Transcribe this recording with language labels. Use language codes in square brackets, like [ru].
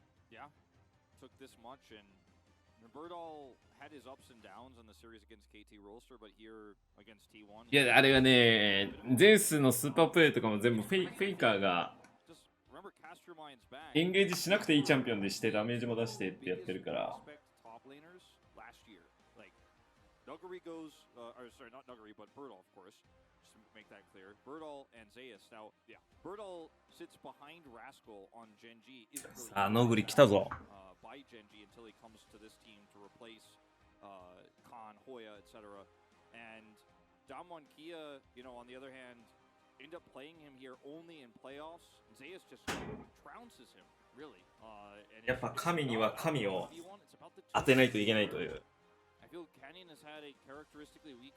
[en] Yeah, took this much, and Birdall had his ups and downs in the series against KT Rolster, but here against T1. [ja] いや、あれはね、ゼウスのスーパープレイとかも全部フェイカーが [en] Just remember, cast your minds back. [ja] エンゲージしなくていいチャンピオンでしてダメージも出してってやってるから。 [en] Top laners last year, like Nuggery goes, or sorry, not Nuggery, but Birdall, of course. Just to make that clear, Birdall and Zeus. Now, yeah, Birdall sits behind Rascal on Genji. Isn't really [ja] さあ、ノグリ来たぞ。 [en] by Genji until he comes to this team to replace Khan, Hoya, etc. And Damwon Kia, you know, on the other hand, end up playing him here only in playoffs. Zeus just trounces him, really. [ja] やっぱ神には神を当てないといけないという。 [en] I feel Canyon has had a characteristically weak